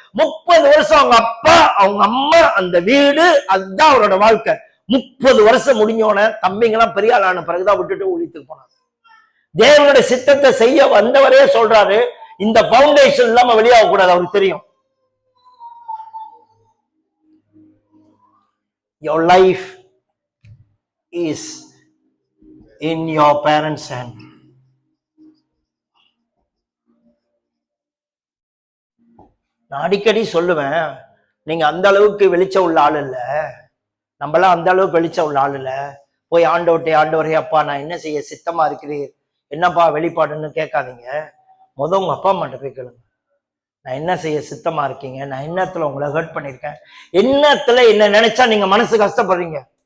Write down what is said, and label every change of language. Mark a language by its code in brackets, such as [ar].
[ta] 30 வருஷம் அவங்க அப்பா அவங்க அம்மா அந்த வீடு, அதுதான் அவரோட வாழ்க்கை. 30 வருஷம் முடிஞ்சோன தம்பிங்கெல்லாம் பெரிய ஆளான பிறகுதான் விட்டுட்டு ஊழியத்துக்கு போனாங்க. தேவனுடைய சித்தத்தை செய்ய வந்தவரே சொல்றாரு, இந்த பவுண்டேஷன் இல்லாம வெளியாக கூடாது. அவருக்கு தெரியும். [en] Your life is in your parents' hand. [ta] நான் அடிக்கடி சொல்லுவேன், நீங்க அந்த அளவுக்கு வெளிச்சம் உள்ள ஆள் இல்ல, நம்மளாம் அந்த அளவுக்கு வெளிச்சம் உள்ள ஆள் இல்ல. போய் ஆண்டவரே அப்பா நான் என்ன செய்ய சித்தமா இருக்கிறீர், என்னப்பா வெளிப்பாடுன்னு கேட்காதீங்க. உங்க அப்பா அம்மாட்ட போய் கேளுங்க, நான் என்ன செய்ய சித்தமா இருக்கீங்க, நான் என்னத்துல உங்களை ஹர்ட் பண்ணிருக்கேன், என்னத்துல என்ன நினைச்சா நீங்க மனசு கஷ்டப்படுறீங்க.